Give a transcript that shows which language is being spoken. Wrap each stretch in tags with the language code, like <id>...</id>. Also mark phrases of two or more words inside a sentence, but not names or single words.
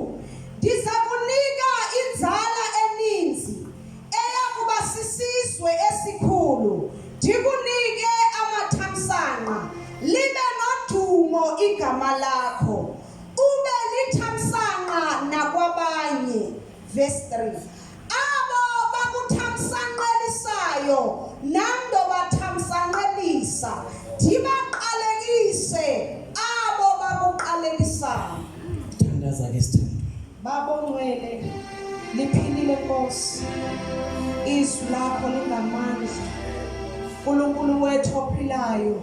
<xh>Ndizakunika inzala eninzi eyakuba sisizwe esikhulu, ndikunike amathamsanqa, libe nodumo igama lakho, ube lithamsanqa nakwabanye. Verse 3. Abo bakuthamsanqelisayo nando bathamsanqelisa, ndibaqalekise abo bakuqalelisayo. Thandaza ke sithando. Baba ongcwele, liphilile Nkosi, izwi lakho lingamandla, uNkulunkulu wethu ophilayo.</xh>